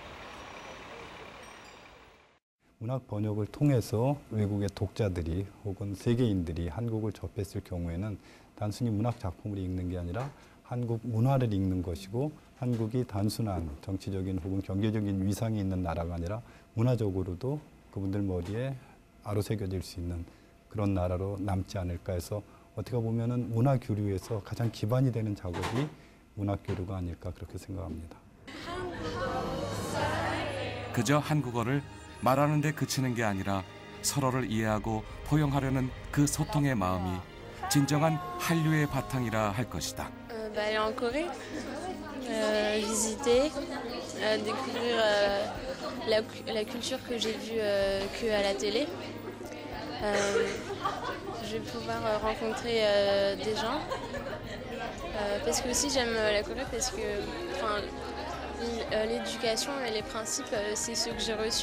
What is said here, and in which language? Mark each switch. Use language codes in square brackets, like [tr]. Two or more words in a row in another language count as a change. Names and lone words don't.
[ko] 문학 번역을 통해서 외국의 독자들이 혹은 세계인들이 한국을 접했을 경우에는 단순히 문학 작품을 읽는 게 아니라 한국 문화를 읽는 것이고, 한국이 단순한 정치적인 혹은 경제적인 위상이 있는 나라가 아니라 문화적으로도 그분들 머리에 아로새겨질 수 있는 그런 나라로 남지 않을까 해서, 어떻게 보면은 문화 교류에서 가장 기반이 되는 작업이 문학 교류가 아닐까 그렇게 생각합니다. 그저 한국어를 말하는 데 그치는 게 아니라 서로를 이해하고 포용하려는 그 소통의 마음이 진정한 한류의 바탕이라 할 것이다. [fr] Aller en Corée, visiter, découvrir la culture que j'ai vue que à la télé. je vais pouvoir rencontrer des gens. Parce que aussi j'aime la Corée parce que l'éducation et les principes, c'est ce que j'ai reçu.